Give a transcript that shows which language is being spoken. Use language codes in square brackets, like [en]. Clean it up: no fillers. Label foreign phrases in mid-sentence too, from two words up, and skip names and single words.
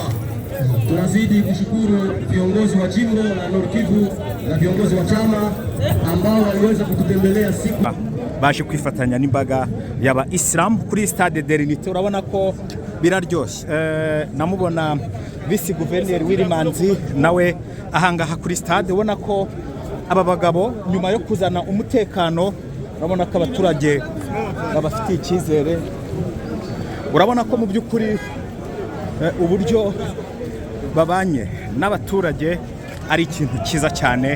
[sw] Tunazidi kushukuru viongozi wa jimbo la Nord Kivu na viongozi wa chama ambao waliweza kututembelea siku [rw] baje kwifatanya n'imbaga y'aba Islam kuri Stade de l'Unité. Urabona ko biraryoshye. Namubona Vice Guverneur Wilimanzi nawe ahangaha kuri stade, ubona ko aba bagabo nyuma yo kuzana umutekano, urabona ko abaturage babafitiye icyizere. Urabona ko mu by'ukuri uburyo babanye n'abaturage ari ikintu cyiza cyane.